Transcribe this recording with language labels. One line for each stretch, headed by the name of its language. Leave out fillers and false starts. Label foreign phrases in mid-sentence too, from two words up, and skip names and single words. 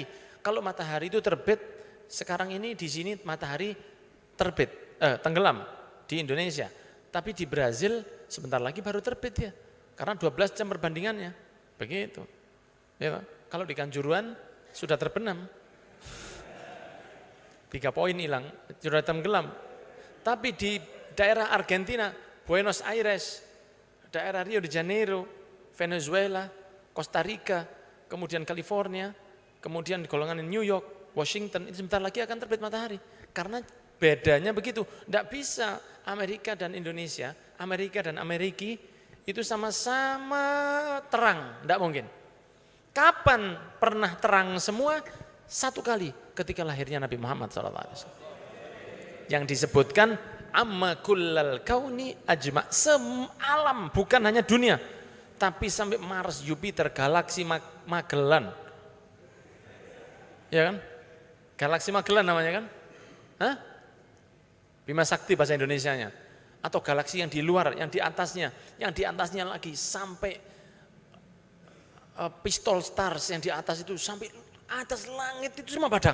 Indonesian: Kalau matahari itu terbit, sekarang ini di sini matahari terbit, tenggelam di Indonesia. Tapi di Brazil sebentar lagi baru terbit ya. Karena 12 jam perbandingannya. Begitu. Ya, kalau di Kanjuruhan sudah terbenam. 3 poin hilang, sudah tenggelam. Tapi di daerah Argentina, Buenos Aires, daerah Rio de Janeiro, Venezuela, Costa Rica, kemudian California, kemudian golongan New York, Washington, itu sebentar lagi akan terbit matahari. Karena bedanya begitu, tidak bisa Amerika dan Indonesia, Amerika dan Ameriki itu sama-sama terang, tidak mungkin. Kapan pernah terang semua? Satu kali ketika lahirnya Nabi Muhammad SAW. Yang disebutkan
Arabic: عمّ كلّ الكون أجمع,
Indonesian: alam, bukan hanya dunia, tapi sampai Mars, Jupiter, galaksi Magellan. Ya kan? Galaksi Magellan namanya kan? Hah? Bima Sakti bahasa Indonesianya. Atau galaksi yang di luar, yang di atasnya lagi sampai
English: pistol stars
Indonesian: yang di atas itu, sampai atas langit itu semua padang.